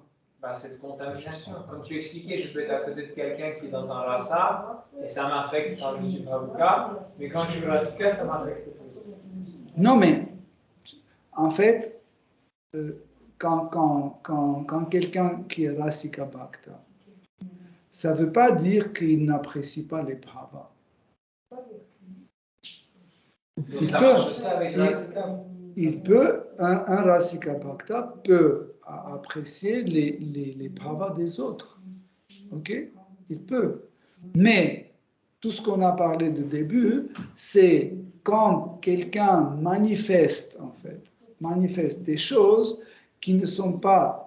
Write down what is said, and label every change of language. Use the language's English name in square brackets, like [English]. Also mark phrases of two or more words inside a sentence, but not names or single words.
[French] Cette contamination. Comme tu expliquais, je peux être à côté de quelqu'un qui est dans un rasa et ça m'affecte quand je suis bhavuka, mais quand je suis rasika, ça m'affecte plus. Non, mais en fait, quand quelqu'un qui est [Sanskrit] rasika bhakta, [French] ça ne veut pas dire qu'il n'apprécie pas les bhavas. Un [Sanskrit] rasika bhakta [French] peut apprécier les bhavas des autres. Ok? Il peut. Mais tout ce qu'on a parlé de début, c'est quand quelqu'un manifeste des choses qui ne sont pas...